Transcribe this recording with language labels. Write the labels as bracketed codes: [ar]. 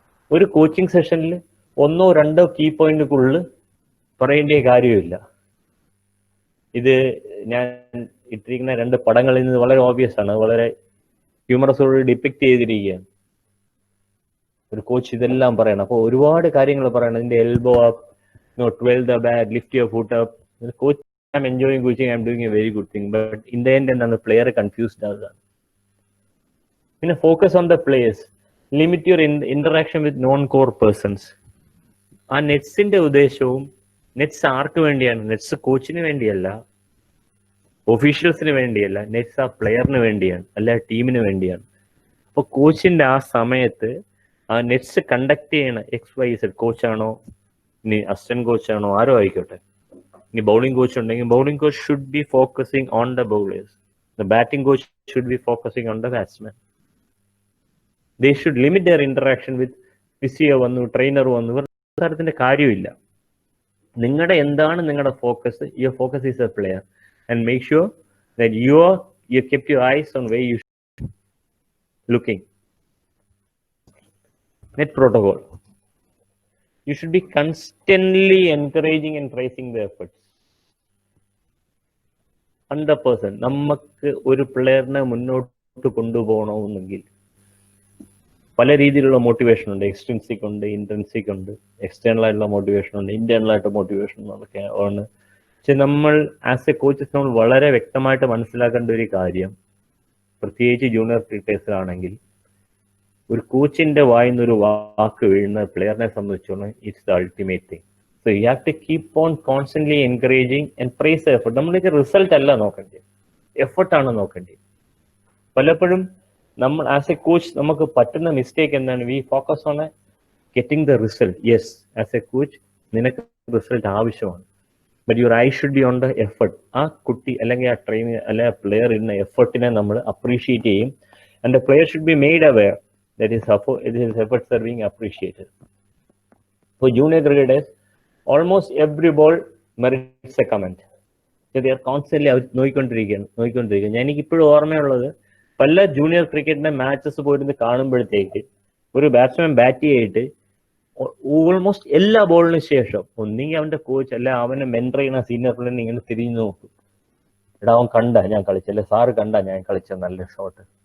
[ml] ഒരു കോച്ചിങ് സെഷനിൽ 1 or 2 key പോയിന്റുകളിൽ പറയേണ്ട കാര്യമില്ല. ഇത് ഞാൻ ഇട്ടിരിക്കുന്ന 2 പടങ്ങളിൽ നിന്ന് വളരെ ഓബിയസ് ആണ്, വളരെ ഹ്യൂമറസോട് ഡിപ്പിക്ട് ചെയ്തിരിക്കുകയാണ്. ഒരു കോച്ച് ഇതെല്ലാം പറയണം. അപ്പോൾ ഒരുപാട് കാര്യങ്ങൾ പറയണം. [en] ഇതിന്റെ elbow up, 12 the bat, lift your foot up. Coach, I'm enjoying coaching, I'm doing a very good thing. But in the end, [ml] എന്താണ് പ്ലെയർ കൺഫ്യൂസ്ഡ് ആകുകയാണ്. പിന്നെ [en] Focus on the players. Limit your interaction with non core persons. [ml] ആ നെറ്റ്സിന്റെ ഉദ്ദേശവും, nets ആർക്ക് വേണ്ടിയാണ്? Nets കോച്ചിന് വേണ്ടിയല്ല, ഒഫീഷ്യൽസിന് വേണ്ടിയല്ല, nets ആ പ്ലെയറിന് വേണ്ടിയാണ്, അല്ല ടീമിന് വേണ്ടിയാണ്. അപ്പൊ കോച്ചിന്റെ ആ സമയത്ത് ആ നെറ്റ്സ് കണ്ടക്ട് ചെയ്യണ XYZ കോച്ചാണോ, ഇനി അസിസ്റ്റന്റ് കോച്ചാണോ, ആരോ ആയിക്കോട്ടെ, ഇനി [en] Bowling coach ഉണ്ടെങ്കിൽ bowling coach should be focusing on the bowlers. The batting coach should be focusing on the batsman. They should limit their interaction with [ml] physio വന്നു, ട്രെയിനർ വന്നു, തരത്തിന്റെ കാര്യമില്ല. എന്താണ് നിങ്ങളുടെ focus? [en] Your focus is a player and make sure that you kept your eyes on where you looking. Net protocol. You should be constantly encouraging and praising the efforts. 100%. [ml] നമുക്ക് ഒരു പ്ലെയറിനെ മുന്നോട്ട് കൊണ്ടുപോകണമെന്നെങ്കിൽ പല രീതിയിലുള്ള മോട്ടിവേഷൻ ഉണ്ട്. എക്സ്ട്രിൻസിക് ഉണ്ട്, intrinsic ഉണ്ട്, external ആയിട്ടുള്ള motivation ഉണ്ട്, ഇന്റേണൽ ആയിട്ട് മോട്ടിവേഷൻ ഒക്കെ ആണ്. പക്ഷെ നമ്മൾ ആസ് എ കോച്ചസ് നമ്മൾ വളരെ വ്യക്തമായിട്ട് മനസ്സിലാക്കേണ്ട ഒരു കാര്യം, പ്രത്യേകിച്ച് ജൂനിയർ ക്രിക്കറ്റേഴ്സിലാണെങ്കിൽ, ഒരു കോച്ചിന്റെ വായിന്ന് ഒരു വാക്ക് വീഴുന്ന പ്ലെയറിനെ സംബന്ധിച്ചോളം [en] It's the ultimate thing. So you have to keep on constantly encouraging and praise effort. [ml] നമ്മൾക്ക് റിസൾട്ട് അല്ല നോക്കേണ്ടത്, എഫർട്ടാണ് നോക്കേണ്ടത്. പലപ്പോഴും നമ്മൾ ആസ് എ കോച്ച് നമുക്ക് പറ്റുന്ന മിസ്റ്റേക്ക് എന്താണ്? [en] We focus on getting the result. Yes, as a coach [ml] നിനക്ക് റിസൾട്ട് ആവശ്യമാണ്. [en] But your eye should be on the effort. [ml] ആ കുട്ടി അല്ലെങ്കിൽ ആ ട്രെയിനർ അല്ലെങ്കിൽ ആ പ്ലെയർ ഇടുന്ന എഫർട്ടിനെ നമ്മൾ അപ്രീഷിയേറ്റ് ചെയ്യും. [en] And the player should be made aware that his efforts are being appreciated. For junior cricketers, almost every ball merits a comment. So they are constantly [ml] നോയിക്കൊണ്ടിരിക്കുകയാണ്. എനിക്കിപ്പോഴും ഓർമ്മയുള്ളത് പല ജൂനിയർ ക്രിക്കറ്റിന്റെ മാച്ചസ് പോയിരുന്ന് കാണുമ്പോഴത്തേക്ക് ഒരു ബാറ്റ്സ്മാൻ ബാറ്റ് ചെയ്തിട്ട് almost എല്ലാ ബോളിന് ശേഷം ഒന്നെങ്കിൽ അവന്റെ കോച്ച് അല്ല അവനെ മെന്റർ ചെയ്യുന്ന സീനിയർ പ്ലെയറിനെ ഇങ്ങനെ തിരിഞ്ഞു നോക്കും. എടാ അവൻ കണ്ട ഞാൻ കളിച്ച, അല്ലെ സാറ് കണ്ട ഞാൻ കളിച്ച നല്ല ഷോട്ട്.